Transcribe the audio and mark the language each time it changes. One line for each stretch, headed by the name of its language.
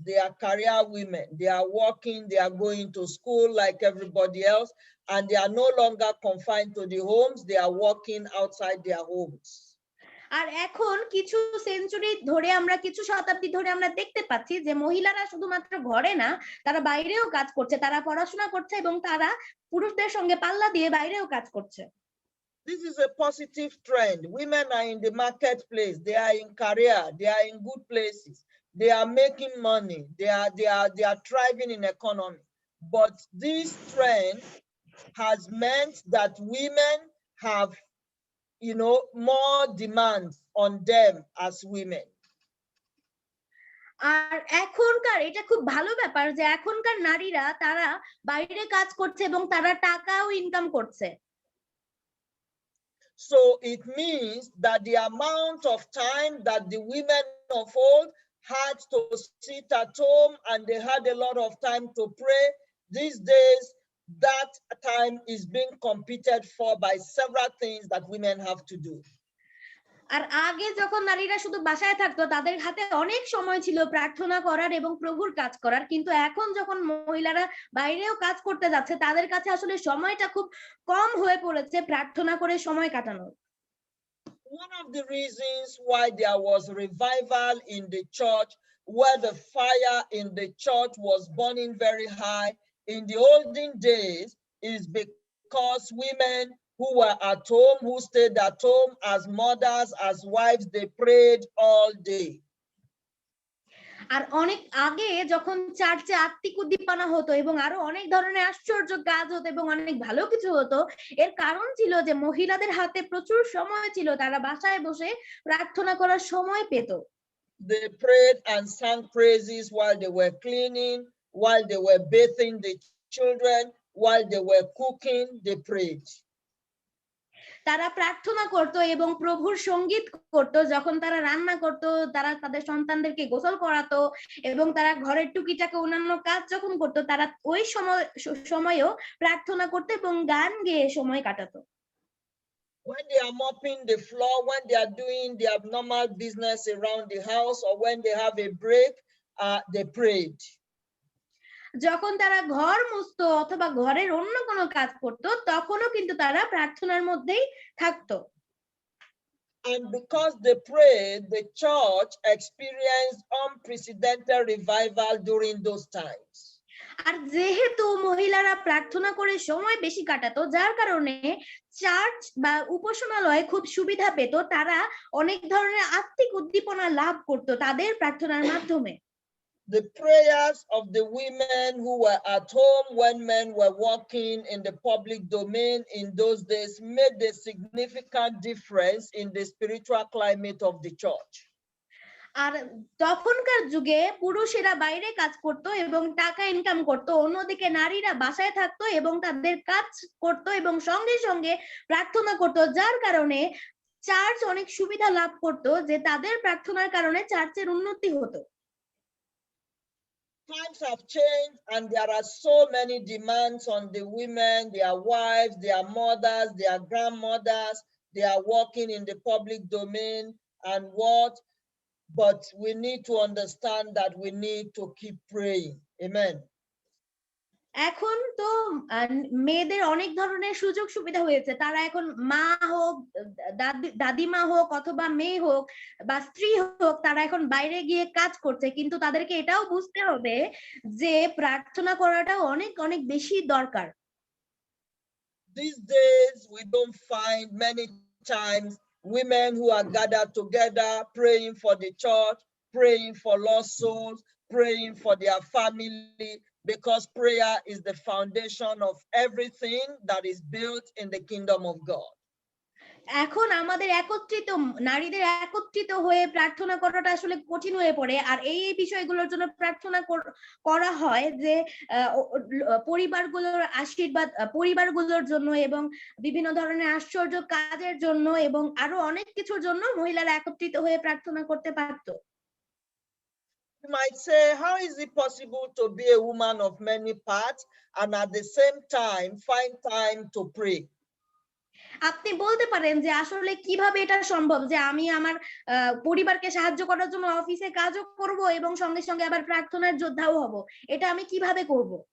English: They are career women. They are working, they are going to school like everybody else, and they are no longer confined to the homes. They are working outside their homes.
Bangla: আর এখন কিছু century ধরে আমরা কিছু শতাব্দী ধরে আমরা দেখতে পাচ্ছি যে মহিলারা শুধুমাত্র ঘরে না, তারা বাইরেও কাজ করছে, তারা পড়াশোনা করছে এবং তারা পুরুষদের সঙ্গে পাল্লা দিয়ে বাইরেও কাজ করছে।
English: This is a positive trend. Women are in the marketplace. They are in career. They are in good places. They are making money. They are thriving in economy. But this trend has meant that women have, more demands on them as women.
Bangla: আর এখনকার এটা খুব ভালো ব্যাপার যে এখনকার নারীরা তারা বাইরে কাজ করছে এবং তারা টাকাও ইনকাম করছে।
English: So it means that the amount of time that the women of old had to sit at home and they had a lot of time to pray, these days that time is being competed for by several things that women have to do.
Bangla: আর আগে যখন নারীরা শুধু বাসায় থাকতো তাদের হাতে অনেক সময় ছিল প্রার্থনা করার এবং প্রভুর কাজ করার, কিন্তু এখন যখন মহিলারা বাইরেও কাজ করতে যাচ্ছে তাদের কাছে আসলে সময়টা খুব কম হয়ে পড়েছে প্রার্থনা করে সময় কাটানোর।
English: One of the reasons why there was revival in the church, where the fire in the church was burning very high in the olden days, is because women who were at home, who stayed at home as mothers, as wives, they prayed all day.
Bangla: আর অনেক আগে যখন চার্চে আত্মিক উদ্দীপনা হতো এবং আরো অনেক ধরনের আশ্চর্য কাজ হতো এবং অনেক ভালো কিছু হতো, এর কারণ ছিল যে মহিলাদের হাতে প্রচুর সময় ছিল, তারা বাসায় বসে প্রার্থনা করার সময় পেত।
English: They prayed and sang praises while they were cleaning, while they were bathing the children, while they were cooking, they prayed.
Bangla: তারা প্রার্থনা করত এবং প্রভুর সঙ্গীত করত, যখন তারা রান্না করত, তারা তাদের সন্তানদেরকে গোসল করাতো এবং তারা ঘরের টুকিটাকে অন্যান্য কাজ যখন করত তারা ওই সময়ও প্রার্থনা করতো এবং গান গেয়ে সময় কাটাতো।
English: When they are mopping the floor, when they are doing their normal business around the house, or when they have a break, they prayed.
Bangla: যখন তারা ঘর মুছতো অথবা ঘরের অন্য কোনো কাজ করত তখনও কিন্তু তারা প্রার্থনার মধ্যেই থাকতো।
English: And because they prayed, the church experienced unprecedented revival during those times.
Bangla: আর যেহেতু মহিলারা প্রার্থনা করে সময় বেশি কাটাতো, যার কারণে চার্চ বা উপাসনালয় খুব সুবিধা পেত, তারা অনেক ধরনের আত্মিক উদ্দীপনা লাভ করত তাদের প্রার্থনার মাধ্যমে।
English: The prayers of the women who were at home when men were working in the public domain in those days made a significant difference in the spiritual climate of the church.
Bangla: আর তখনকার যুগে পুরুষেরা বাইরে কাজ করত এবং টাকা income করত, অন্যদিকে নারীরা বাসায় থাকতো এবং তাদের কাজ করত এবং সঙ্গে সঙ্গে প্রার্থনা করত, যার কারণে চার্চ অনেক সুবিধা লাভ করত যে তাদের প্রার্থনার কারণে চার্চের উন্নতি হতো।
English: Times have changed and there are so many demands on the women, their wives, their mothers, their grandmothers. They are working in the public domain and what? But we need to understand that we need to keep praying. Amen.
Bangla: এখন তো মেয়েদের অনেক ধরনের সুযোগ সুবিধা হয়েছে, তারা এখন মা হোক, দাদিমা হোক অথবা মেয়ে হোক বা স্ত্রী হোক, তারা এখন বাইরে গিয়ে কাজ করছে, কিন্তু তাদেরকে এটাও বুঝতে হবে যে প্রার্থনা করাটা অনেক অনেক বেশি দরকার।
English: These days we don't find many times women who are gathered together praying for the church, praying for lost souls, praying for their family, because prayer is the foundation of everything that is built in the kingdom of God.
Bangla: এখন আমাদের নারীদের একত্রিত হয়ে প্রার্থনা করাটা আসলে কঠিন হয়ে পড়ে, আর এই বিষয়গুলোর জন্য প্রার্থনা করা হয় যে পরিবারগুলোর আশীর্বাদ, পরিবারগুলোর জন্য এবং বিভিন্ন ধরনের আশ্চর্য কাজের জন্য এবং আরো অনেক কিছুর জন্য মহিলারা একত্রিত হয়ে প্রার্থনা করতে পারতো।
English: You might say, how is it possible to be a woman of many parts and at the same time find time to pray?
Bangla: আপনি বলতে পারেন যে আসলে কিভাবে এটা সম্ভব যে আমি আমার পরিবারকে সাহায্য করার জন্য অফিসে কাজও করব এবং সঙ্গে সঙ্গে আবার প্রার্থনার যোদ্ধাও হব, এটা আমি কিভাবে করব?